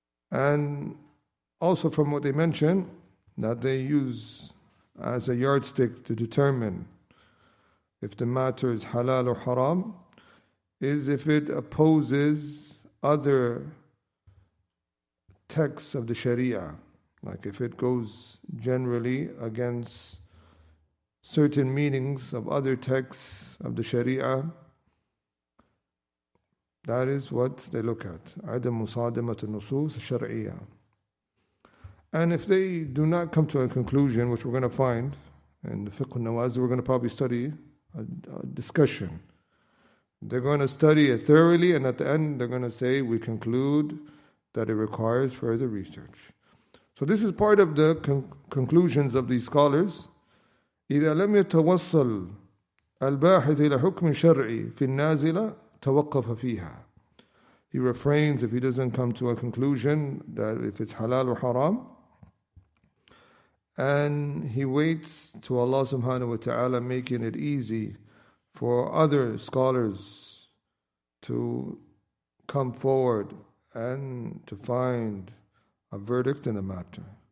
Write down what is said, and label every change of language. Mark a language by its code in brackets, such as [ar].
[en] And also from what they mention, that they use as a yardstick to determine if the matter is halal or haram, is if it opposes other texts of the Shari'ah. Like if it goes generally against certain meanings of other texts of the Shari'ah, that is what they look at. [ar] عدم مصادمة النصوص الشرعية. [en] And if they do not come to a conclusion, which we're going to find in the Fiqh Nawazil, we're going to probably study a discussion. They're going to study it thoroughly, and at the end they're going to say, we conclude that it requires further research. So this is part of the conclusions of these scholars. [ar] إذا لم يتوصل الباحث إلى حكم شرعي في النازلة توقف فيها. [en] He refrains if he doesn't come to a conclusion that if it's halal or haram, and he waits to Allah subhanahu wa ta'ala, making it easy for other scholars to come forward and to find a verdict in the matter.